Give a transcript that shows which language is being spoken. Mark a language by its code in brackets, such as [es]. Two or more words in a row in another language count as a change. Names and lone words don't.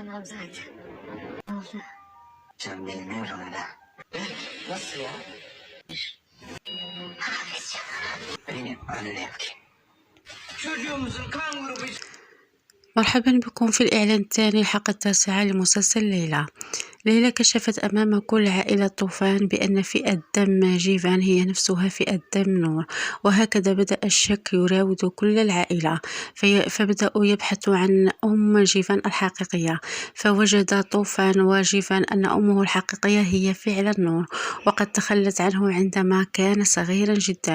[tr] Sen bilmiyorum da. Nasıl ya? Benim annem kim? Çocuğumuzun kan grubu. [ar] مرحبا بكم في الإعلان الثاني الحلقة التاسعة لمسلسل ليلى. ليلى كشفت أمام كل عائلة طوفان بأن فئة دم جيفان هي نفسها فئة دم نور، وهكذا بدأ الشك يراود كل العائلة. فبدأوا يبحثوا عن أم جيفان الحقيقية، فوجد طوفان وجيفان أن أمه الحقيقية هي فعلا نور، وقد تخلت عنه عندما كان صغيرا جدا.